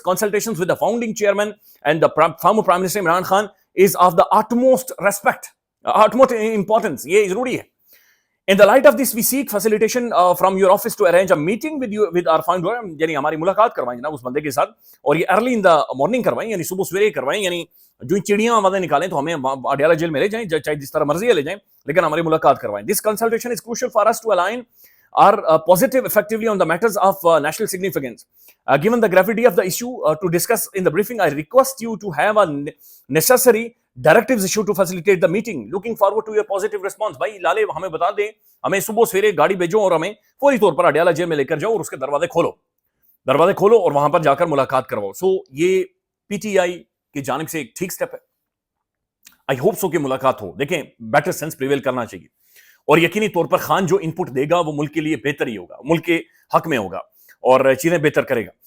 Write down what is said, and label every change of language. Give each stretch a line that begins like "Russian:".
English: Consultations with the founding chairman and the former Prime Minister Imran Khan is of the utmost respect, utmost importance.
Urdu: یہ ضروری ہے.
English: In the light of this, we seek facilitation from your office to arrange a meeting with our founder.
Urdu: یعنی ہماری ملاقات کروائیں جناب اس بندے کے ساتھ، اور یہ
English: early in the morning
Urdu: کروائیں، یعنی صبح سویرے کروائیں. یعنی جو چڑیاں آوازیں نکالیں تو ہمیں اڈیالہ جیل میں لے جائیں، چاہے جس طرح مرضی لے جائیں، لیکن ہماری ملاقات کروائیں.
English: This consultation is crucial for us to align our positive effectively on the matters of national significance. Given the gravity of the issue to discuss in the briefing, I request you to have a necessary directives issue to facilitate the meeting. Looking forward to your positive response.
Urdu: بھائی لالے ہمیں بتا دیں، ہمیں صبح سویرے گاڑی بھیجو اور ہمیں فوری طور پر اڈیالہ جیل میں لے کر جاؤ اور اس کے دروازے کھولو اور وہاں پر جا کر ملاقات کرواؤ. سو یہ پی ٹی آئی کی جانب سے ایک ٹھیک سٹیپ ہے.
English: I hope so
Urdu: کہ ملاقات ہو. دیکھیں
English: better sense prevail
Urdu: کرنا چاہیے اور یقینی طور پر خان جو ان پٹ دے گا وہ ملک کے لیے بہتر ہی ہوگا، ملک کے حق میں ہوگا اور چیزیں بہتر کرے گا.